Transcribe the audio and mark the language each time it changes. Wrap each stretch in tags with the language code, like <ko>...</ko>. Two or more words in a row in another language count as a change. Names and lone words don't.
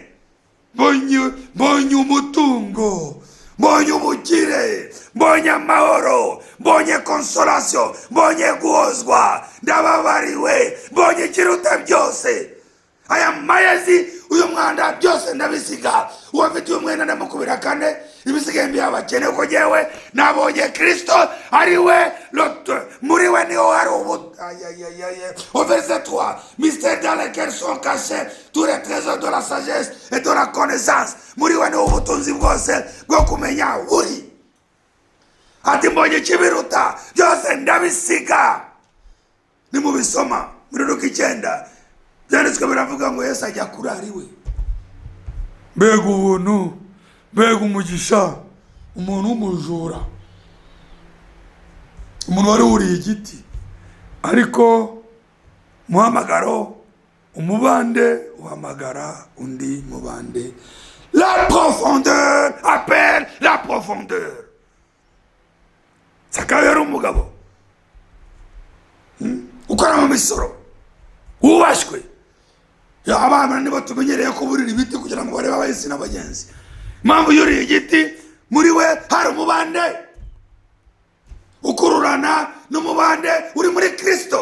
<rw>Mbonye umutungo, mbonye ubukire, mbonye amahoro, mbonye consolation, mbonye guhozwa, ndababariwe, mbonye ikiruta byose. Aya mayezi uyu mwanda byose ndabisiga. Uwafitiye umwenda ndamukubira 4, ibisigaye by'abakene ko jyewe nabonye Kristo ari we</rw> <fr>l'auteur,</fr> <rw>muri we niho hari</rw> <fr>au verset 3, mystère dans lequel sont cachés tous les trésors de la sagesse et de la connaissance.</fr> <rw>Muri we niho ubutunzi bwose bwo kumenya uri. Ati mbonye ikibiruta byose ndabisiga. Nimubisoma muri Luka 9 byanditswe biravuga ngo Yesu ajya kuri ari we. Mbega ubuntu, mbega umugisha, umuntu w'umujura, umuntu wari wuriye igiti, ariko muhamagaro umubande uhamagara undi mubande.</rw> <fr>La profondeur appelle la profondeur.</fr> <rw>Zakayo yari umugabo ukora mu misoro wubashwe. Abana nibo tumenyereye kuburira ibiti kugira ngo barebe abahisi n'abagenzi. Impamvu yuriye igiti, muri we hari umubande ukururana n'umubande uri muri Kristo.</rw>